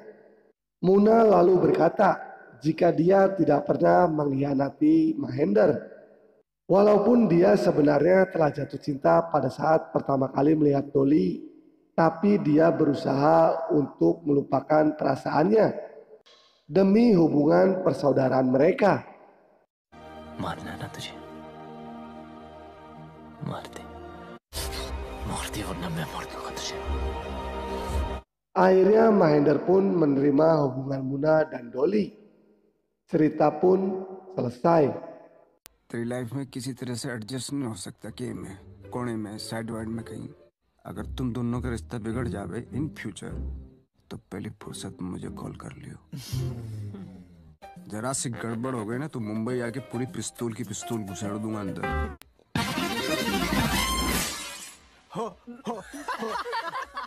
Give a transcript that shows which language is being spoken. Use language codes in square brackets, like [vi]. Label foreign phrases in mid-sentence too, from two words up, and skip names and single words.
[id] Muna lalu berkata, jika dia tidak pernah mengkhianati Mahinder. Walaupun dia sebenarnya telah jatuh cinta pada saat pertama kali melihat Dolly, tapi dia berusaha untuk melupakan perasaannya demi hubungan persaudaraan mereka. [hi] मारना ना तुझे मार दे वरना मैं मार दूंगा तुझे. [id] Akhirnya Mahinder pun menerima hubungan Muna dan Dolly. Cerita pun selesai. [hi] तेरी लाइफ में किसी तरह से एडजस्ट नहीं हो सकता कि में कोने में साइड वाइड में कहीं अगर तुम दोनों का रिश्ता बिगड़ जावे [en] in future [hi] तो पहली फुर्सत में मुझे कॉल कर लियो. जरा सी गड़बड़ हो गई ना तो मुंबई आके पूरी पिस्तौल की पिस्तौल घुसाड़ दूंगा अंदर.